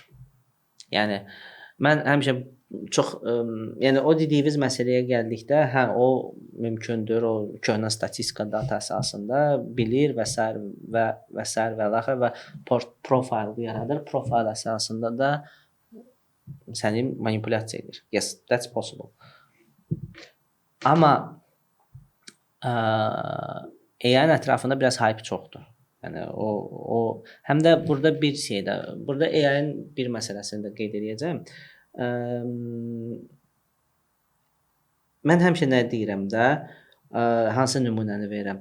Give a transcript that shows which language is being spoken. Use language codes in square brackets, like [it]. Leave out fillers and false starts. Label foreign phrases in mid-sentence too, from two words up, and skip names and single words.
[az] Yəni mən həmişə çox, yəni o dediyiniz məsələyə gəldikdə, hə, o mümkündür, o köhnə statistika data əsasında bilir və sair və axır və profil yaradır. Profil əsasında da səni manipulyasiya edir. [en] Yes, that's possible. [az] Amma AI-nin ətrafında biraz hype çoxdur. Yəni o həm də burada bir şey də, burada AI-nin bir məsələsini də qeyd edəcəm. Mən həmişə nə deyirəm də, hansı nümunəni verirəm.